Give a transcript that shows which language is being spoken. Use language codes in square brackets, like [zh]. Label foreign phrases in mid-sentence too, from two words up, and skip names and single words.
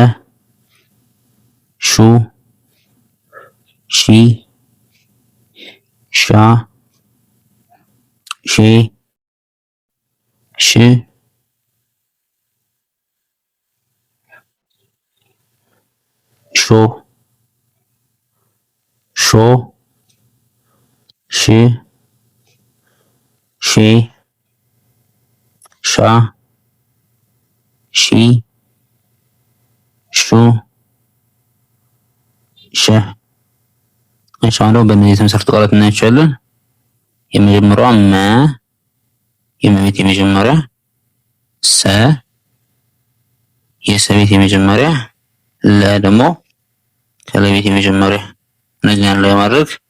[am] ሹ ሺ ሻ ሼ ሽ ሾ ሾ ሽ ሼ ሻ ሺ ሹ ሸ። እሺ አሁን ደግሞ በእነዚህ የተመሰረቱ ቃላት እናያቸዋለን። የመጀመሪያዋ መ የመቤት የመጀመሪያ፣ ሰ የሰቤት የመጀመሪያ፣ ለ ደግሞ ከለቤት የመጀመሪያ። እነዚህን ላይ ማድረግ